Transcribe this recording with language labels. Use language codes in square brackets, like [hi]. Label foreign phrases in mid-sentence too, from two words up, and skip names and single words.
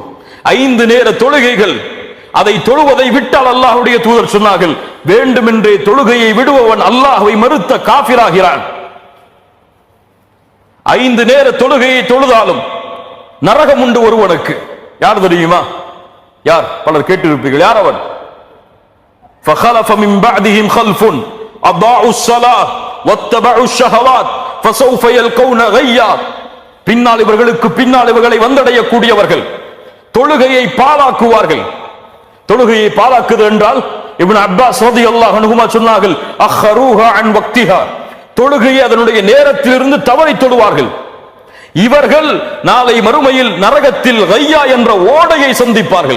[ta] 5 நேர தொழுகைகள், அதை தொழுவதை விட்டால் அல்லாஹுடைய தூதர் சொன்னார்கள், வேண்டுமென்றே தொழுகையை விடுபவன் அல்லாஹ்வை மறுத்த காஃபிராகிறான். 5 நேர தொழுகையை தொழுதாலும் நரகம் உண்டு ஒருவனுக்கு. யார் தெரியுமா? யார்? பலர் கேட்டிருப்பீர்கள். யார் அவன்? [ar] فخلف من بعدهم خلف اضاعوا الصلاه واتبعوا الشهوات فسوف يلقون غيا. [ta] பின்னால் இவர்களுக்கு பின்னால் இவர்களை வந்தடையக்கூடியவர்கள் தொழுகையை பாழாக்குவார்கள். தொழுகையை பாழாக்குது என்றால் இப்னு அப்பாஸ் [ar] رضي الله عنهما [ta] சொன்னார்கள், [ar] أخروها عن وقتها, [ta] தொழுகையை அதனுடைய நேரத்திலிருந்து தவறி தொழுவார்கள். இவர்கள் நாளை மறுமையில் நரகத்தில் கையா என்ற ஓடையை சந்திப்பார்கள்.